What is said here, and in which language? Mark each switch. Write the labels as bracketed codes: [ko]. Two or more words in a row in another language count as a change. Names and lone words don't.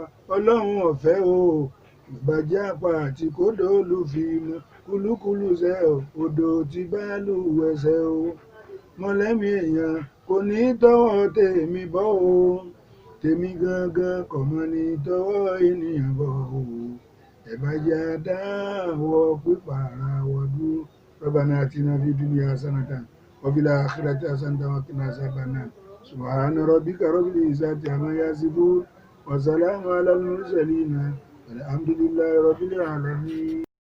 [yo] Ọlọ́run ọ̀fẹ́ o, ìbàjẹ́ apá àti kódò olùfimọ́, kúlúkúlù ṣẹ o, odò tí balùwẹ̀ ṣẹ̀ o, mọ̀lẹ́mí èèyàn kò ní tọwọ́ tèmi bọ́ o, tèmi gangan kò mọ̀ ní tọwọ́ ènìyàn bọ́ o, ẹ bá jẹ́ á dáwọ́ pípààrà wa dúró. [ar] ربنا آتنا في الدنيا حسنة وفي الآخرة حسنة وقنا عذاب النار. سبحان ربك رب العزة عما يصفون وسلام على المرسلين والحمد لله رب العالمين.